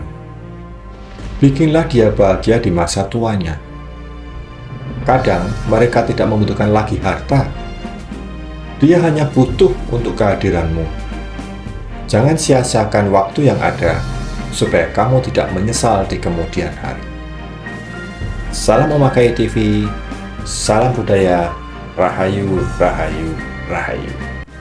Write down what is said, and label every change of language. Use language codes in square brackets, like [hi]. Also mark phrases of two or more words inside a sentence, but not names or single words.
[id] Bikinlah dia bahagia di masa tuanya. Kadang mereka tidak membutuhkan lagi harta. Dia hanya butuh untuk kehadiranmu. Jangan sia-siakan waktu yang ada, supaya kamu tidak menyesal di kemudian hari. Salam Omakai TV, salam budaya, rahayu, rahayu, rahayu.